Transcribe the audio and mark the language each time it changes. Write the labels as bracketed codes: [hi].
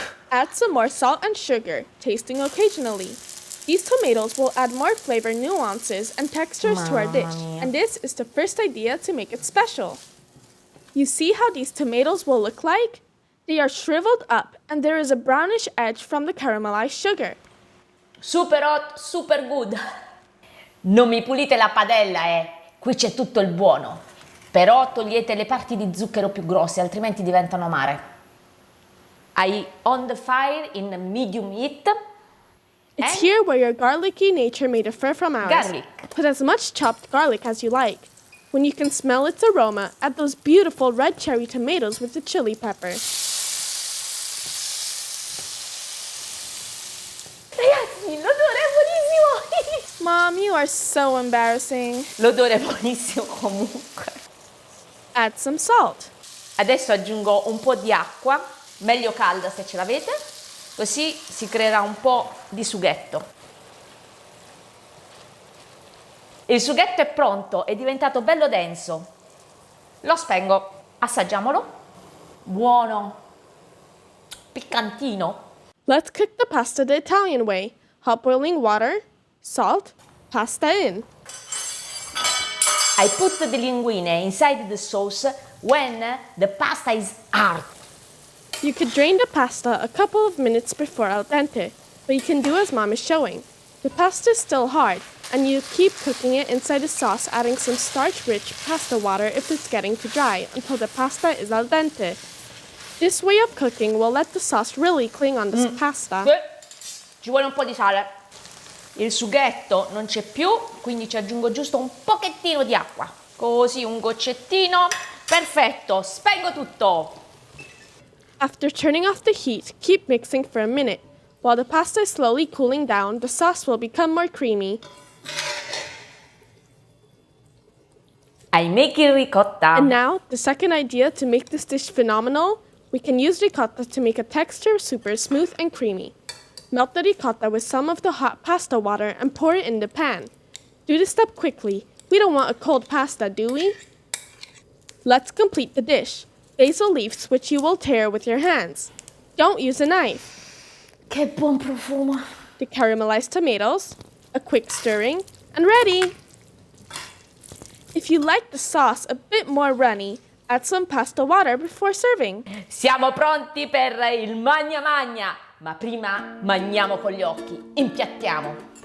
[en] Add some more salt and sugar, tasting occasionally. These tomatoes will add more flavor nuances and textures to our dish, and this is the first idea to make it special. You see how these tomatoes will look like? They are shriveled up, and there is a brownish edge from the caramelized sugar. Super hot, super good. [it] Non mi pulite la padella, Qui c'è tutto il buono. Però togliete le parti di zucchero più grosse, altrimenti diventano amare. [en] I on the fire in medium heat. It's here where your garlicky nature may differ from ours. Garlic. Put as much chopped garlic as you like. When you can smell its aroma, add those beautiful red cherry tomatoes with the chili pepper. [it] Ragazzi, l'odore è buonissimo! [en] Mom, you are so embarrassing. [it] L'odore è buonissimo comunque. [en] Add some salt. [it] Adesso aggiungo un po' di acqua, meglio calda se ce l'avete, così si creerà un po' di sughetto. Il sughetto è pronto, è diventato bello denso. Lo spengo, assaggiamolo. Buono, piccantino. [en] Let's cook the pasta the Italian way. Hot boiling water, salt, pasta in. I put the linguine inside the sauce when the pasta is hard. You could drain the pasta a couple of minutes before al dente, but you can do as Mom is showing. The pasta is still hard, and you keep cooking it inside the sauce, adding some starch-rich pasta water if it's getting too dry, until the pasta is al dente. This way of cooking will let the sauce really cling on the pasta. [it] Ci vuole un po' di sale. Il sughetto non c'è più, quindi ci aggiungo giusto un pochettino di acqua. Così, un goccettino. Perfetto, spengo tutto. [en] After turning off the heat, keep mixing for a minute. While the pasta is slowly cooling down, the sauce will become more creamy. I make il ricotta. And now, the second idea to make this dish phenomenal, we can use ricotta to make a texture super smooth and creamy. Melt the ricotta with some of the hot pasta water and pour it in the pan. Do this step quickly. We don't want a cold pasta, do we? Let's complete the dish. Basil leaves which you will tear with your hands. Don't use a knife. [it] Che buon profumo. [en] The caramelized tomatoes, a quick stirring, and ready! If you like the sauce a bit more runny, add some pasta water before serving. [it] Siamo pronti per il magna magna, ma prima mangiamo con gli occhi, impiattiamo.